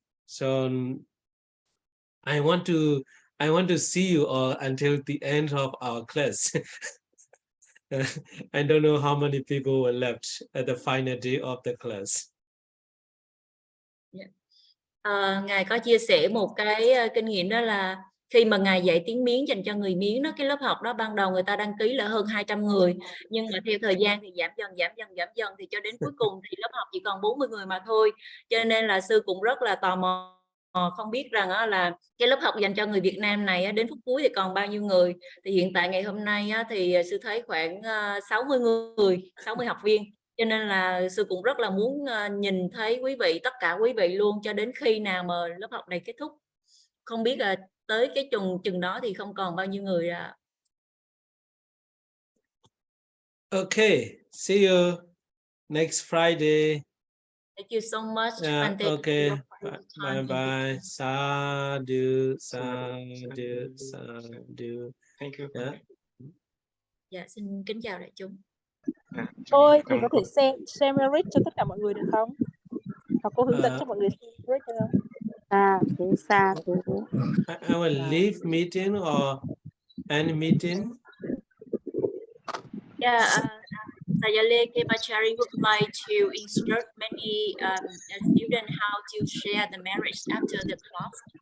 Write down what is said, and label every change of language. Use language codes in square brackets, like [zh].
[en] So I want to see you all until the end of our class. I don't know how many people were left at the final day of the class. [vi] Ngài có chia sẻ một cái kinh nghiệm, đó là khi mà Ngài dạy tiếng Miến dành cho người Miến đó, cái lớp học đó ban đầu người ta đăng ký là hơn 200 người, nhưng mà theo thời gian thì giảm dần thì cho đến cuối cùng thì lớp học chỉ còn 40 người mà thôi. Cho nên là sư cũng rất là tò mò không biết rằng là cái lớp học dành cho người Việt Nam này đến phút cuối thì còn bao nhiêu người. Thì hiện tại ngày hôm nay thì sư thấy khoảng 60 người, 60 học viên. Cho nên là sư cũng rất là muốn nhìn thấy quý vị, tất cả quý vị luôn, cho đến khi nào mà lớp học này kết thúc. Không biết là tới cái chừng đó thì không còn bao nhiêu người ạ. [en] Okay, see you next Friday. Thank you so much. Okay, bye bye. Sadhu, sadhu, sadhu. Thank you. Yeah. [vi] Dạ, xin kính chào đại chúng. Ôi, thì có thể [en] share merit [vi] cho tất cả mọi người được không? Hoặc cô hướng dẫn cho mọi người share merit được không? [en] I will leave meeting or end meeting. Yeah, Sayale Kemachari would like to instruct many students how to share the merits after the class.